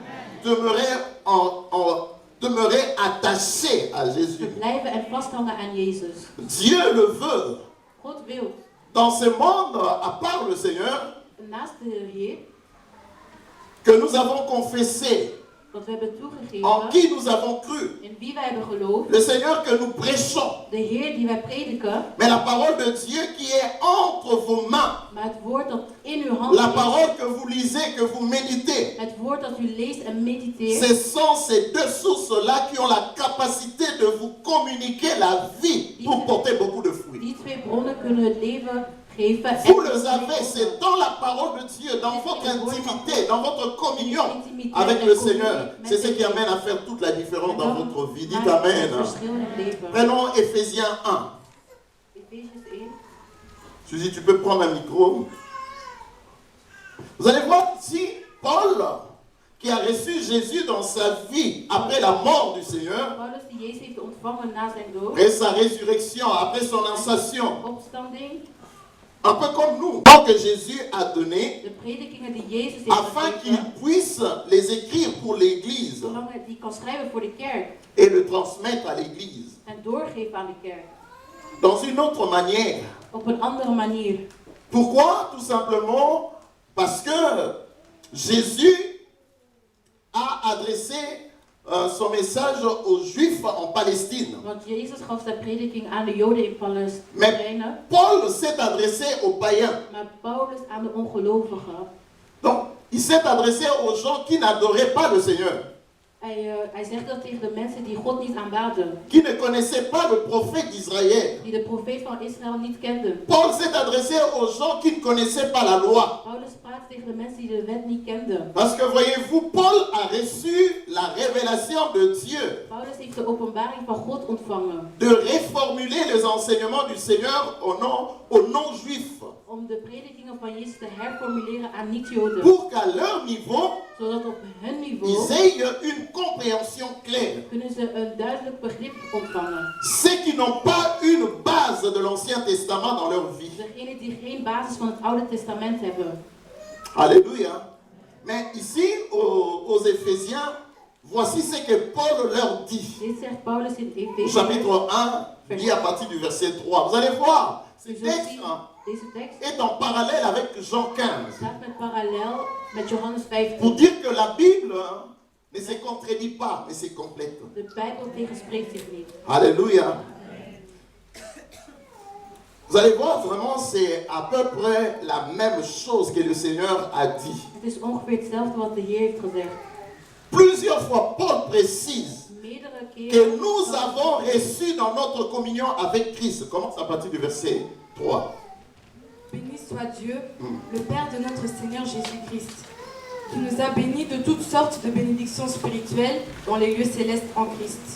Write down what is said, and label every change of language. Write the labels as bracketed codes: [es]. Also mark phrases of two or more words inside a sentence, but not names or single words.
[fr] Demeurer attaché à Jésus. [nl] Verblijven en vasthangen aan Jezus. [fr] Dieu le veut. [nl] God wil, [fr] Dans ce monde, à part le Seigneur, [nl] naast de Heer, [fr] que nous avons confessé, [nl] dat we hebben [fr] en [nl] toegegeven, [fr] qui nous avons cru, [nl] in wie wij hebben geloofd, [fr] le Seigneur que nous prêchons, [nl] de Heer die wij prediken, [fr] mais la parole de Dieu qui est entre vos mains, [nl] maar het woord dat in uw hand [fr] la [nl] is, [fr] parole que vous lisez, que vous méditez, [nl] het woord dat u leest en mediteert, [fr] ce sont ces deux sources-là qui ont la capacité de vous communiquer la vie pour porter beaucoup de fruits. [nl] die twee bronnen kunnen het leven geven. [fr] Vous le savez, c'est dans la parole de Dieu, dans votre intimité, dans votre communion avec le Seigneur. C'est ce qui amène à faire toute la différence dans votre vie. Dites Amen. Prenons Éphésiens 1. [nl] Efesiërs 1. [fr] Suzy, tu peux prendre un micro. Vous allez voir ici, Paul, qui a reçu Jésus dans sa vie après la mort du Seigneur, [nl] Paulus die Jezus heeft ontvangen na zijn dood, [fr] après sa résurrection, après son ascension, [nl] opstanding, [fr] un peu comme nous, tant que Jésus a donné, [nl] de predikingen die Jezus heeft [fr] afin qu'il [nl] gegeven, [fr] puisse les écrire pour l'Église [nl] zolang hij die kan schrijven voor de kerk [fr] et le transmettre à l'Église. [nl] en doorgeven aan de kerk. [fr] Dans une autre manière. [nl] Op een andere manier. [fr] Pourquoi? Tout simplement parce que Jésus a adressé son message aux Juifs en Palestine. [nl] Want Jezus gaf zijn prediking aan de Joden in [fr] Mais [nl] Palestina, [fr] Paul s'est adressé aux païens. [nl] maar Paulus aan de ongelovigen. [fr] Donc, il s'est adressé aux gens qui n'adoraient pas le Seigneur, [nl] Hij zegt dat tegen de mensen die God niet aanbaden, [fr] qui ne connaissaient pas le prophète d'Israël. [nl] die de profeet van Israël niet kenden. [fr] Paul s'est adressé aux gens qui ne connaissaient pas la loi. [nl] Paulus praat tegen de mensen die de wet niet kenden. [fr] Parce que voyez-vous, Paul a reçu la révélation de Dieu [nl] Paulus heeft de openbaring van God ontvangen [fr] de reformuler les enseignements du Seigneur aux non-juifs, [nl] om de predikingen van Jezus te herformuleren aan niet-Joden. [fr] pour qu'à leur niveau, [nl] Zodat op hun niveau [fr] ils aient une compréhension claire. [nl] kunnen ze een duidelijk begrip ontvangen. [fr] Ceux qui n'ont pas une base de l'Ancien Testament dans leur vie. [nl] Degenen die geen basis van het Oude Testament hebben. [fr] Alléluia. Mais ici, aux Éphésiens, voici ce que Paul leur dit. [nl] Dit zegt Paulus in [fr] Au [nl] Efeze. [fr] chapitre 1, dit à partir du verset 3. Vous allez voir, ce [nl] U zult [fr] texte [nl] zien, deze tekst [fr] est en parallèle avec Jean 15. [nl] staat met parallel met Johannes [fr] Pour [nl] 15. [fr] dire que la Bible ne se contredit pas, mais se complète. [nl] De Bijbel tegenspreekt zich niet. [fr] Alléluia. Vous allez voir, vraiment, c'est à peu près la même chose que le Seigneur a dit. [nl] Het is ongeveer hetzelfde wat de Heer heeft gezegd. [fr] Plusieurs fois, Paul précise [nl] Meerdere [fr] que [nl] keren. [fr] nous avons reçu dans notre communion avec Christ. Commence à partir du verset 3. Béni soit Dieu, le Père de notre Seigneur Jésus-Christ, qui nous a bénis de toutes sortes de bénédictions spirituelles dans les lieux célestes en Christ.